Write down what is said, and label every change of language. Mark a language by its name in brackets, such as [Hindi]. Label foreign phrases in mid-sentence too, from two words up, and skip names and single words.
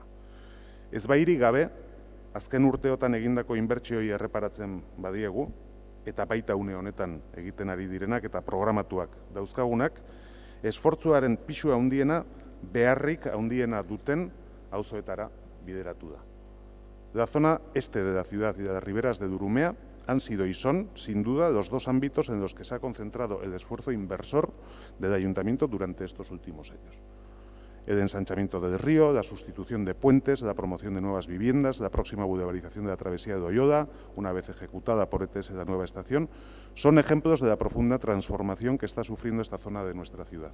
[Basque] Ez bairik gabe, azken urteotan egindako inbertsioi erreparatzen badiegu, eta baita une honetan egiten ari direnak eta programatuak dauzkagunak, esfortzuaren pisua handiena, beharrik handiena duten auzoetara bideratu da. [Spanish] La zona este de la ciudad y de las riberas de Durumea han sido y son, sin duda, los dos ámbitos en los que se ha concentrado el esfuerzo inversor del Ayuntamiento durante estos últimos años. El ensanchamiento del río, la sustitución de puentes, la promoción de nuevas viviendas, la próxima boulevarización de la travesía de Doyoda, una vez ejecutada por ETS la nueva estación, son ejemplos de la profunda transformación que está sufriendo esta zona de nuestra ciudad.